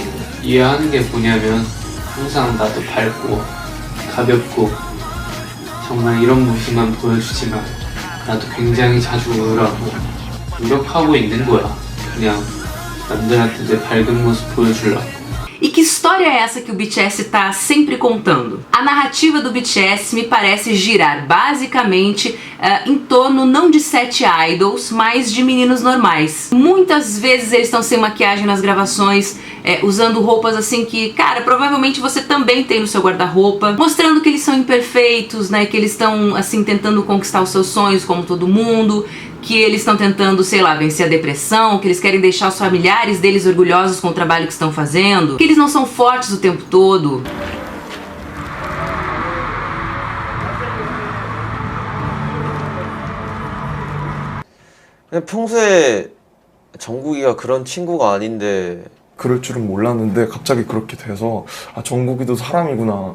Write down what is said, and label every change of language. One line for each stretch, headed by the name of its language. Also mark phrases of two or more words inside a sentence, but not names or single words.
Korean: 이해하는 게 뭐냐면 항상 나도 밝고 가볍고 정말 이런 모습만 보여주지만 나도 굉장히 자주 우울하고 노력하고 있는 거야. 그냥 남들한테 내 밝은 모습 보여주려고.
Portuguese: E que história é essa que o BTS tá sempre contando? A narrativa do BTS me parece girar basicamente em torno não de 7 idols, mas de meninos normais. Muitas vezes eles estão sem maquiagem nas gravações, usando roupas assim que, cara, provavelmente você também tem no seu guarda-roupa, mostrando que eles são imperfeitos, né, que eles estão assim tentando conquistar os seus sonhos como todo mundo, que eles estão tentando, sei lá, vencer a depressão, que eles querem deixar os familiares deles orgulhosos com o trabalho que estão fazendo, que eles não são fortes o tempo todo.
Korean: 평소에 정국이가 그런 친구가 아닌데 그럴 줄은 몰랐는데 갑자기 그렇게 돼서 아 정국이도 사람이구나.